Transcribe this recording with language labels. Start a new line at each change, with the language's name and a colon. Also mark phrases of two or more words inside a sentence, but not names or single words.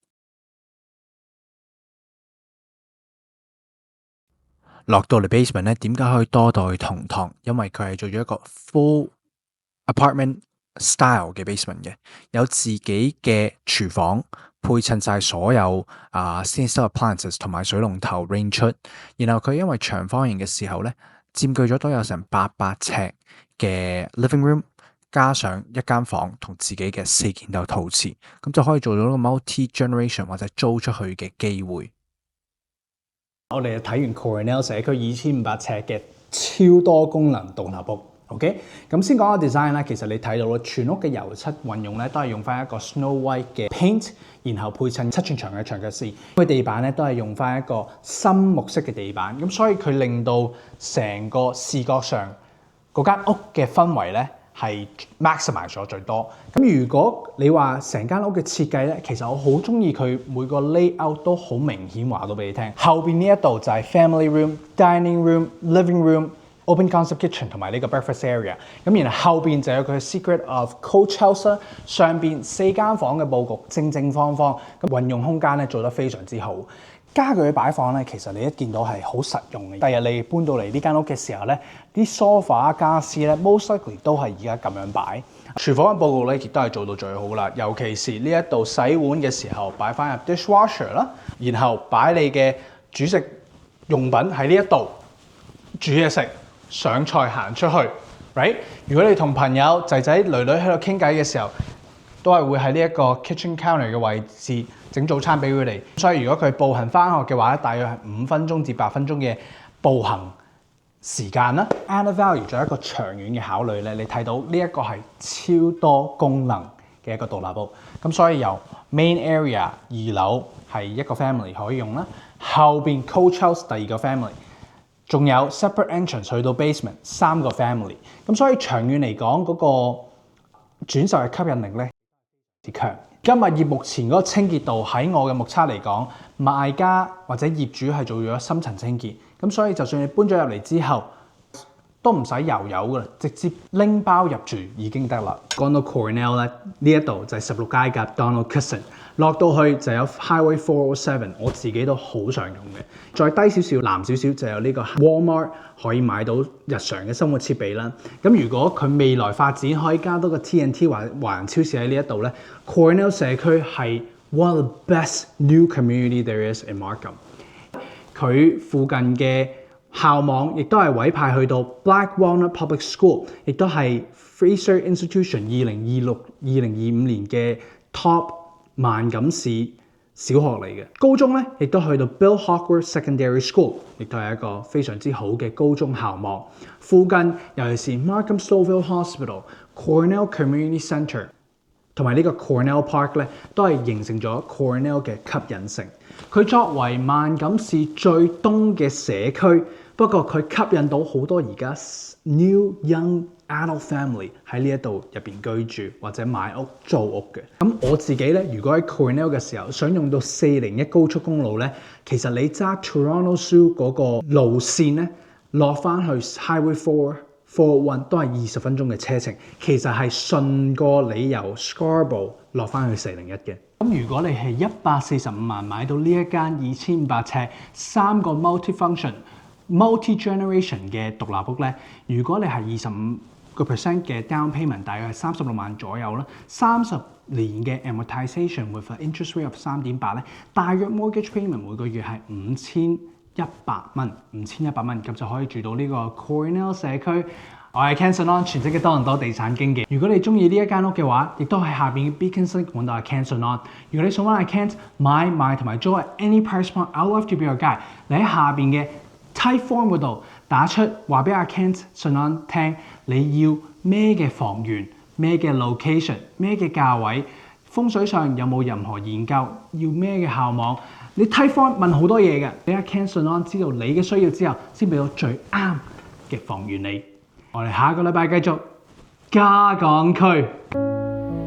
Cantonese: 落到嚟 basement 咧，點解可以多到去同堂？因為佢係做咗一個
English: full apartment style
Cantonese: 嘅 basement 嘅，有自己嘅廚房，配襯晒所有
English: stainless steel appliances
Cantonese: 同埋水龍頭 range 出。然後佢因為長方形嘅時候咧，佔據咗都有成800尺嘅
English: living room，
Cantonese: 加上一間房同自己嘅4件套陶瓷，咁就可以做到一個
English: multi generation
Cantonese: 或者租出去嘅機會。我哋睇完 Cornell 社區2500尺嘅超多功能獨立屋 ，OK？咁先講個 design 啦。其實你睇到啦，全屋嘅油漆運用咧都係用翻一個 Snow White 嘅 paint， 然後配襯7寸長嘅長腳絲。佢地板咧都係用翻一個深木色嘅地板，咁所以佢令到成個視覺上嗰間屋嘅氛圍咧係 maximize 咗最多。咁如果你話成間屋嘅設計咧，其實我好中意佢每個 layout 都好明顯話到俾你聽。後邊呢一度就係
English: family room、 dining room、 living room、 open concept kitchen
Cantonese: 同埋呢個
English: breakfast area。
Cantonese: 咁然後後邊就有佢
English: secret of coach house
Cantonese: 啦。上邊4間房嘅佈局正正方方，咁運用空間咧做得非常之好。家具嘅擺放咧，其實你一見到係好實用嘅。第日你搬到嚟呢間屋嘅時候咧，啲 sofa 家私咧
English: most likely
Cantonese: 都係而家咁樣擺。廚房嘅佈局咧，亦都係做到最好啦。尤其是呢一度洗碗嘅時候，擺翻入 dishwasher 啦，然後擺你嘅煮食用品喺呢一度煮嘢食、上菜行出去 ，right？如果你同朋友仔仔女女喺度傾偈嘅時候，都係會喺呢一個
English: kitchen counter
Cantonese: 嘅位置整早餐俾佢哋。所以如果佢步行翻學嘅話咧，大約係5分鐘至8分鐘嘅步行時間啦。
English: Added value
Cantonese: 仲有一個長遠嘅考慮咧，你睇到呢一個係超多功能嘅一個獨立屋。咁所以由
English: main area
Cantonese: 2樓係一個 family 可以用啦，後邊
English: coach house
Cantonese: 第2個 family， 仲有
English: separate entrance
Cantonese: 去到 basement 3個 family。咁所以長遠嚟講嗰個轉售嘅吸引力咧強。今日業目前嗰個清潔度喺我嘅目測嚟講，賣家或者業主係做咗深層清潔，咁所以就算你搬咗入嚟之後，都唔使油油噶啦，直接拎包入住已經得啦。講到 Cornell 咧，呢一度就係16街夾 Donald-Cusson， 落到去就有 Highway 407， 我自己都好常用嘅。再低少少、南少少就有呢個 Walmart 可以買到日常嘅生活設備啦。咁如果佢未來發展可以加多個 TNT 華人超市喺呢一度咧 ，Cornell 社區係
English: one of the best new community there is in Markham。
Cantonese: 佢附近嘅校網亦都係委派去到 Black Walnut Public School，亦都係 Fraser Institution 2025年嘅 Top 萬錦市小學嚟嘅。高中咧亦都去到 Bill Hawkworth Secondary School，亦都係一個非常之好嘅高中校網。附近尤其是 Markham Stouffville Hospital、Cornell Community Centre 同埋呢個 Cornell Park 咧，都係形成咗 Cornell 嘅吸引性。佢作為萬錦市最東嘅社區，不過佢吸引到好多而家
English: new young adult family
Cantonese: 喺呢一度入邊居住或者買屋租屋嘅。咁我自己咧，如果喺 Cornell 嘅時候想用到401高速公路咧，其實你揸 Toronto Zoo 嗰個路線咧，落翻去 Highway 441都係20分鐘嘅車程，其實係順過你由 Scarborough 落翻去401嘅。咁如果你係145萬買到呢一間2500尺3個 multi-generation 嘅獨立屋咧，如果你係25% 嘅
English: down payment，
Cantonese: 大約係36萬左右啦，30年嘅
English: amortization with an interest rate of 3.8
Cantonese: 咧，大約
English: mortgage payment
Cantonese: 每個月係5100蚊，5100蚊咁就可以住到呢個 Cornell 社區。我係 Ken Sonon， 全職嘅多倫多地產經紀。如果你中意呢一間屋嘅話，亦都喺下邊嘅 Beacon Link 揾到阿 Ken Sonon。如果你想揾阿 Ken 買賣同埋租
English: at any price point， I love to be your guide。
Cantonese: 你喺下邊嘅
English: type form
Cantonese: 嗰度打出話俾阿 Ken Sonon 聽，你要咩嘅房源、咩嘅 location、咩嘅價位，風水上有冇任何研究，要咩嘅校網。你
English: type form
Cantonese: 問好多嘢嘅，俾阿 Ken 信安知道你嘅需要之後，先俾到最啱嘅房源你。我哋下個禮拜繼續加港區。